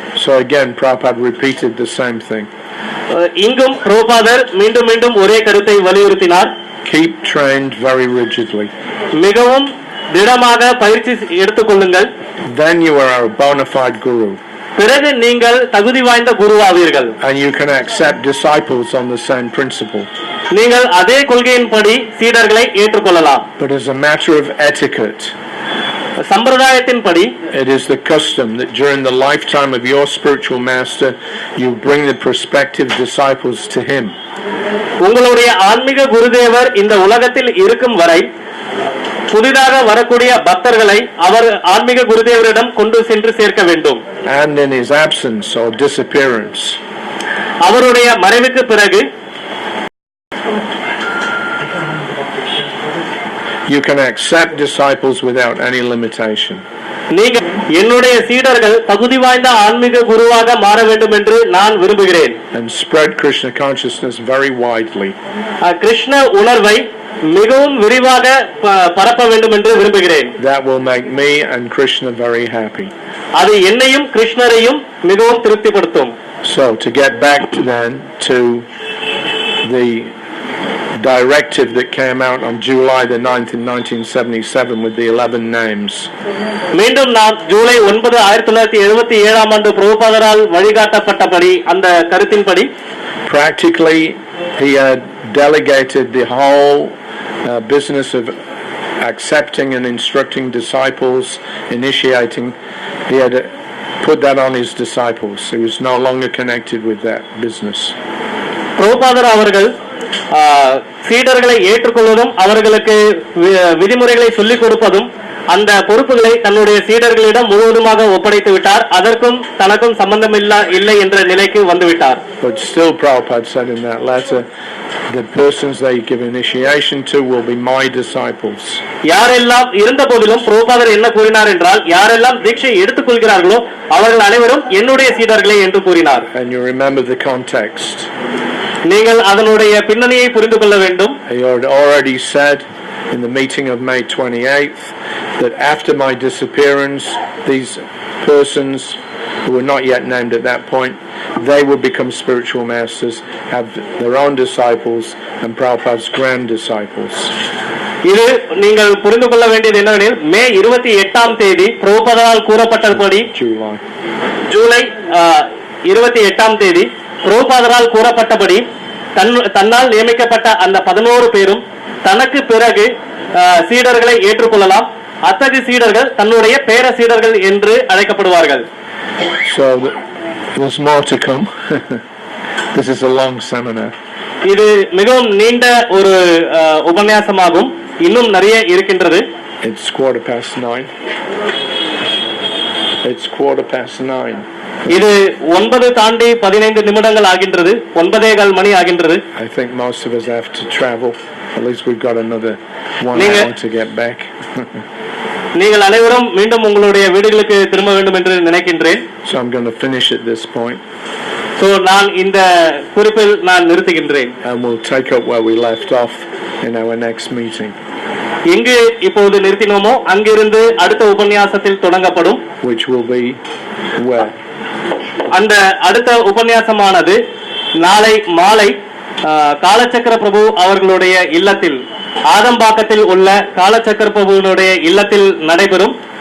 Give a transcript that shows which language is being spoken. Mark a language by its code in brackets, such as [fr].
[en] So again, Prabhupada repeated the same thing. [ta] இங்கும் பிரபுபாதர் மீண்டும் மீண்டும் ஒரே கருத்தை வலியுறுத்தினார். [en] Keep trained very rigidly. [ta] மிகவும் திடமாக பயிற்சி எடுத்துக்கொள்ளுங்கள். [en] Then you are a bona fide guru. [ta] பிறகு நீங்கள் தகுதி வாய்ந்த குருவாவீர்கள். [en] And you can accept disciples on the same principle. [ta] நீங்கள் அதே கொள்கையின்படி சீடர்களை ஏற்றுக்கொள்ளலாம். [en] But as a matter of etiquette, [ta] சம்பிரதாயத்தின்படி, [en] it is the custom that during the lifetime of your spiritual master, you bring the prospective disciples to him. [ta] உங்களுடைய ஆன்மீக குருதேவர் இந்த உலகத்தில் இருக்கும் வரை புதிதாக வரக்கூடிய பக்தர்களை அவர் ஆன்மீக குருதேவரிடம் கொண்டு சென்று சேர்க்க வேண்டும். [en] And in his absence or disappearance, [ta] அவருடைய மறைவுக்கு பிறகு [en] you can accept disciples without any limitation. [ta] நீங்கள் என்னுடைய சீடர்கள் தகுதி வாய்ந்த ஆன்மீக குருவாக மாற வேண்டும் என்று நான் விரும்புகிறேன். [en] And spread Krishna consciousness very widely. [ta] Krishna உணர்வை மிகவும் விரிவாக பரப்ப வேண்டும் என்று விரும்புகிறேன். [en] That will make me and Krishna very happy. [ta] அது என்னையும் கிருஷ்ணரையும் மிகவும் திருப்திப்படுத்தும். [en] So to get back to the directive that came out on July the 9th in 1977 with the 11 names. [ta] மீண்டும் நாம் ஜூலை 9 1977ஆம் ஆண்டு பிரபுபாதரால் வழிகாட்டப்பட்டபடி அந்த கருத்தின்படி [en] practically he had delegated the whole business of accepting and instructing disciples, initiating. He had put that on his disciples. He was no longer connected with that business. [ta] பிரபுபாதர் அவர்கள் சீடர்களை ஏற்றுக்கொள்வதும் அவர்களுக்கு விதிமுறைகளை சொல்லிக் கொடுப்பதும் அந்த பொறுப்புகளை தன்னுடைய சீடர்களிடம் முழுவதுமாக ஒப்படைத்து விட்டார். அதற்கும் தனக்கும் சம்பந்தம் இல்லை என்ற நிலைக்கு வந்துவிட்டார். [en] But still Prabhupada said in that letter, the persons they give initiation to will be my disciples. [ta] யாரெல்லாம் இருந்த போதிலும் பிரபுபாதர் என்ன கூறினார் என்றால், யாரெல்லாம் தீட்சை எடுத்துக்கொள்கிறார்களோ அவர்கள் அனைவரும் என்னுடைய சீடர்களே என்று கூறினார். [en] And you remember the context. [ta] நீங்கள் அதனுடைய பின்னணியை புரிந்து கொள்ள வேண்டும். [en] He had already said in the meeting of May 28th that after my disappearance, these persons who were not yet named at that point, they would become spiritual masters, have their own disciples and Prabhupada's grand disciples. [ta] இது நீங்கள் புரிந்து கொள்ள வேண்டியது என்னவெனில், மே 28ஆம் தேதி பிரபுபாதரால் கூறப்பட்டபடி, ஜூலை 28ஆம் தேதி பிரபுபாதரால் கூறப்பட்டபடி தன்னால் நியமிக்கப்பட்ட அந்த 11 பேரும் தனக்கு பிறகு சீடர்களை ஏற்றுக்கொள்ளலாம். அத்தகைய சீடர்கள் தன்னுடைய பேர சீடர்கள் என்று அழைக்கப்படுவார்கள். [en] So there's more to come. This is a long seminar. [ta] இது மிகவும் நீண்ட ஒரு உபன்யாசமாகும். இன்னும் நிறைய இருக்கின்றது. [en] It's 9:15. It's 9:15. [ta] இது 9 தாண்டி 15 நிமிடங்கள் ஆகின்றது. 9:15 மணி ஆகின்றது. [en] I think most of us have to travel. At least we've got another 1 hour to get back. [ta] நீங்கள் அனைவரும் மீண்டும் உங்களுடைய வீடுகளுக்கு திரும்ப வேண்டும் என்று நினைக்கின்றேன். [en] So I'm going to finish at this point. [ta] So நான் இந்த குறிப்பில் நான் நிறுத்துகின்றேன். [en] And we'll take up where we left off in our next meeting. [ta] எங்கு இப்போது நிறுத்தினோமோ அங்கிருந்து அடுத்த உபன்யாசத்தில் தொடங்கப்படும். [en] Which will be where? [ta] அந்த அடுத்த உபன்யாசமானது நாளை மாலை காலச்சக்கர பிரபு அவர்களுடைய இல்லத்தில், ஆதம்பாக்கத்தில் உள்ள காலச்சக்கர பிரபுவினுடைய இல்லத்தில் நடைபெறும்.